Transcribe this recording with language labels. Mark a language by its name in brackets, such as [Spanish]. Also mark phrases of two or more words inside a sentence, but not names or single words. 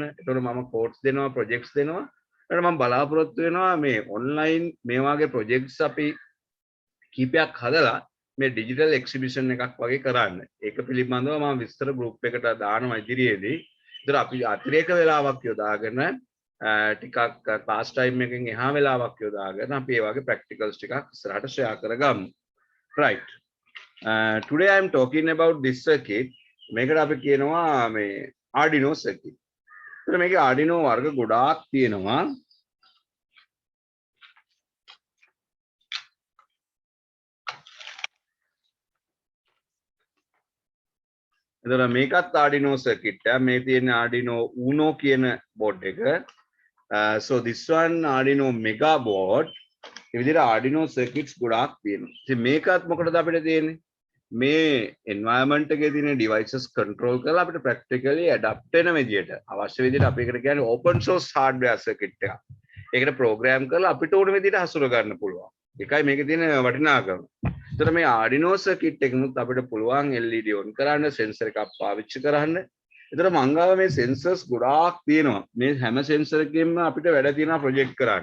[Sinhala] ඒතකොට මම කෝඩ්ස් දෙනවා, ප්‍රොජෙක්ට්ස් දෙනවා. ඊට මම බලාපොරොත්තු වෙනවා මේ ඔන්ලයින් මේ වගේ ප්‍රොජෙක්ට්ස් අපි කීපයක් හදලා මේ [English] digital exhibition [Sinhala] එකක් වගේ කරන්න. ඒක පිළිබඳව මම විස්තර ගෲප් එකට දානවා ඉදිරියේදී. ඒතර අපි අතිරේක වෙලාවක් යොදාගෙන ටිකක් [English] class time [Sinhala] එකකින් එහා වෙලාවක් යොදාගෙන අපි ඒ වගේ ප්‍රැක්ටිකල්ස් ටිකක් ඉස්සරහට ෂෙයා කරගමු. right. [English] Today I am talking about this circuit. [Sinhala] මේකට අපි කියනවා මේ Arduino circuit. ඒතර මේකේ Arduino වර්ග ගොඩාක් තියෙනවා. එතන මේකත් Arduino circuit එක. මේ තියෙන Arduino Uno කියන board එක. [English] So this one Arduino Mega board. [Sinhala] ඒ විදිහට Arduino circuits ගොඩාක් තියෙනවා. ඉතින් මේකත් මොකටද අපිට තියෙන්නේ? මේ environment එකේ තියෙන devices control කරලා අපිට [English] practically adapt [Sinhala] වෙන විදිහට අවශ්‍ය විදිහට අපි ඒකට කියන්නේ [English] open source hardware circuit [Sinhala] එක. ඒකට program කරලා අපිට ඕන විදිහට හසුර ගන්න පුළුවන්. ඒකයි මේකේ තියෙන වටිනාකම. ඒතර මේ Arduino circuit එකනොත් අපිට පුළුවන් [English] LED on [Sinhala] කරන්න, sensor එකක් පාවිච්චි කරන්න. ඒතර මංගාව මේ sensors ගොඩාක් තියෙනවා. මේ හැම sensor එකකින්ම අපිට වැඩ තියෙනවා project කරන්න.